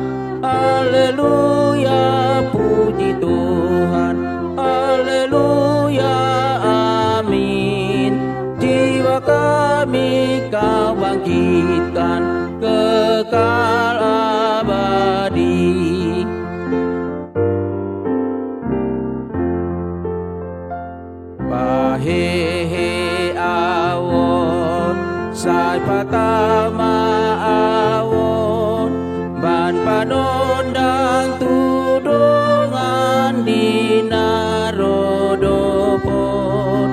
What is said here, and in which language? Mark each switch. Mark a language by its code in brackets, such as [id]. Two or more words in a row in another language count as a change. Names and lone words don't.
[id] Haleluya, puji Tuhan. Haleluya, amin. Jiwa kami Kau bangkitkan kekal abadi. [bts] Pahehe awon, sai patama awon, ban panondang tudungan dinarodopon.